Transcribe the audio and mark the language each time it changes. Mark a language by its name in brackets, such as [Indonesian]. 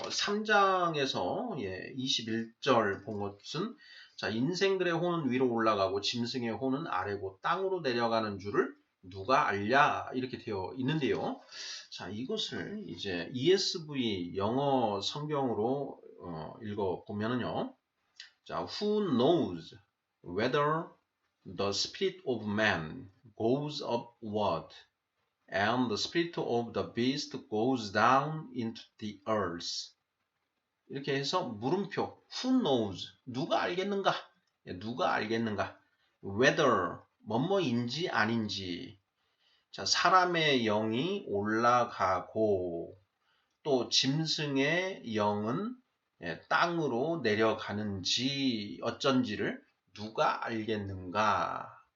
[Korean] 3장에서 21절 본 것은 자, 인생들의 혼은 위로 올라가고 짐승의 혼은 아래고 땅으로 내려가는 줄을 누가 알랴 이렇게 되어 있는데요. 자, 이것을 이제 ESV 영어 성경으로 읽어보면은요. [English] 자, who knows whether the spirit of man goes upward and the spirit of the beast goes down into the earth. [Korean] 이렇게 해서 물음표 [English] who knows [Korean] 누가 알겠는가? 누가 알겠는가? [English] whether [Korean] 뭐뭐인지 아닌지. 자, 사람의 영이 올라가고 또 짐승의 영은 땅으로 내려가는지 어쩐지를 누가 알겠는가?